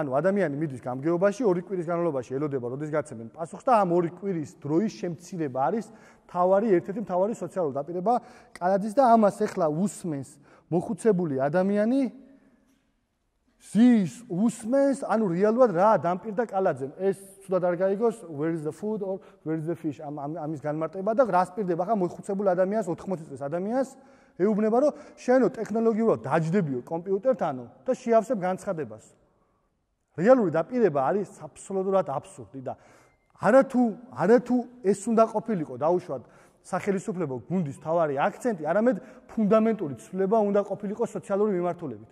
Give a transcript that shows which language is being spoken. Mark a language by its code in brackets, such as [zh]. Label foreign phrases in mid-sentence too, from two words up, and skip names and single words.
[ka] ანუ ადამიანი მიდის გამგეობაში, 2 კვირის განმავლობაში ელოდება, როდის გაცემენ პასუხს და ამ 2 კვირის დროის შემცირება არის ერთ-ერთი მთავარი სოციალური დაპირება კანადის და ამას ეხლა უსმენს მოხუცებული ადამიანი ზის უსმენს, ანუ რეალურად რა დამპირდა კალაძემ. ეს ცუდად არ გაიგოს, [en] where is the food or where is the fish? [ka] ამის განმარტება და რას პირდება ხა მოხუცებულ ადამიანს, 80 წლის ადამიანს ეუბნება, რომ შენო ტექნოლოგიურად დაჯდებიო კომპიუტერთანო და შეავსებ განცხადებას. რეალური დაპირება არის აბსოლუტურად აბსურდი და არათუ ეს უნდა ყოფილიყო დაუშვათ სახელმწიფო გუნდის თავარი აქცენტი, არამედ ფუნდამენტური ცვლილება უნდა ყოფილიყო სოციალური მიმართულებით.